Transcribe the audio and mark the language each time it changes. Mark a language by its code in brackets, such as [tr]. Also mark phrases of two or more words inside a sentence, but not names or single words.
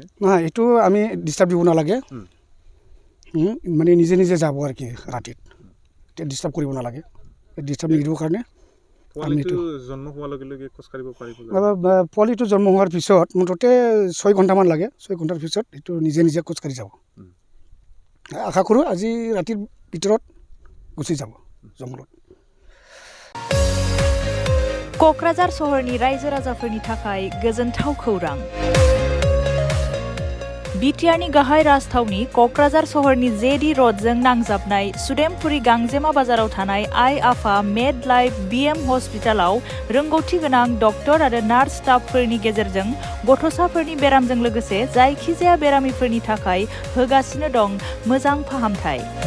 [as] নহয় এইটো আমি ডিষ্টাৰ্ব দিব নালাগে মানে নিজে নিজে যাব আৰু কি ৰাতিত ডিষ্টাৰ্ব কৰিব নালাগে ডিষ্টাৰ্ব নিদিবৰ কাৰণে পোৱালিটো জন্ম হোৱাৰ লগে লগে খোজ কাঢ়িব পাৰিব পোৱালিটো জন্ম হোৱাৰ পিছত মুঠতে 6 ঘণ্টামান লাগে 6 ঘণ্টাৰ পিছত এইটো নিজে নিজে খোজ কাঢ়ি যাব আশা কৰোঁ আজি ৰাতিৰ ভিতৰত গুচি যাব জংঘলত [brx] क'क्राझार सहरनि रायजो राजाफोरनि थाखाय गोजोनथाव खौरां बिटिआरनि गाहाय राजथावनि क'क्राझार सहरनि जेडी रडजों नांजाबनाय सुदेमपुरी गांजेमा बाजाराव थानाय आइ आफा मेड लाइफ बिएम हस्पिटालाव रोंगौथि गोनां डक्टर आरो नार्स स्टाफफोरनि गेजेरजों गथ'साफोरनि बेरामजों लोगोसे जायखिजाया बेरामिफोरनि थाखाय होगासिनो दं मोजां फाहामथाय